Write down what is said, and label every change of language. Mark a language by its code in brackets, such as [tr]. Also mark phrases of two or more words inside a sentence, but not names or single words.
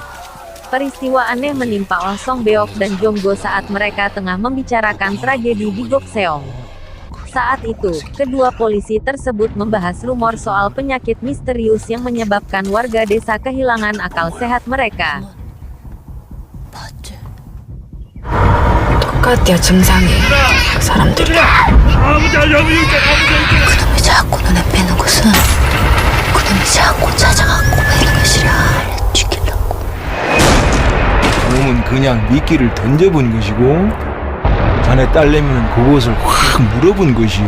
[id] Peristiwa aneh menimpa Oh Song Beok dan Jong Go saat mereka tengah membicarakan tragedi di Gokseong. Saat itu, kedua polisi tersebut membahas rumor soal penyakit misterius yang menyebabkan warga desa kehilangan akal sehat mereka. [ko] 똑같야 증상이 사람들이 그놈이 자꾸 눈에 뵈는 것은 그놈이 자꾸 찾아갖고 매는 것이라 죽이려고. 놈은 그냥 미끼를 던져본 것이고 자네 딸내미는 그것을 확 물어본 것이요.